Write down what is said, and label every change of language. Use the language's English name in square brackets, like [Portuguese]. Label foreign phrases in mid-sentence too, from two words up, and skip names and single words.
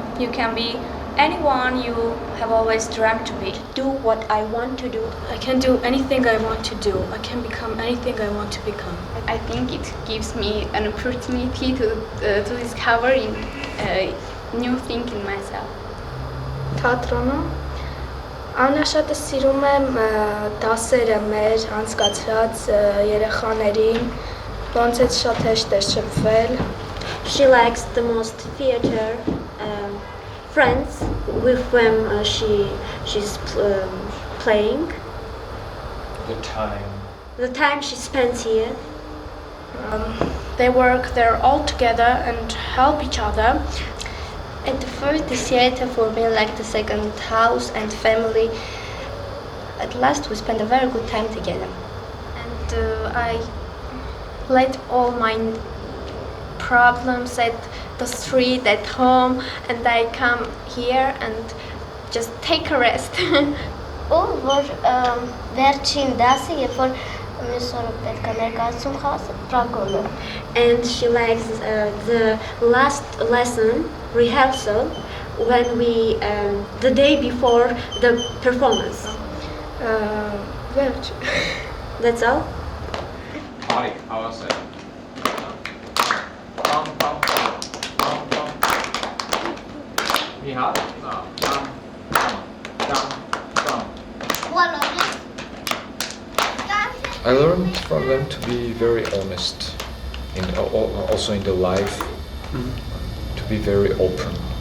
[English] You can be anyone you have always dreamt to be. Do what I want to do. I can do anything I want to do. I can become anything I want to become. I think it gives me an opportunity to discover a new thing in myself. [Armenian] Թատրոնում ամենաշատը սիրում եմ դասերը մեր անցկացրած երեխաներին, ոնց է շատ հեշտ է շփվել. [English] She likes the most theater friends with whom she's playing. The time she spends here. They work there all together and help each other. At first, the theater for me like the second house and family. At last, we spend a very good time together. And I let all my problems at the street, at home, and I come here and just take a rest. [Armenian] Որ վերջին դասը, երբ որ մյուս օրը պետք է ներկայացում խաղացը, պրակոլը։ [English] And she likes the last lesson rehearsal when the day before the performance. [Armenian] Վերջ։ [English] That's all. Hi, how was it? I learned from them to be very honest, also in the life, to be very open.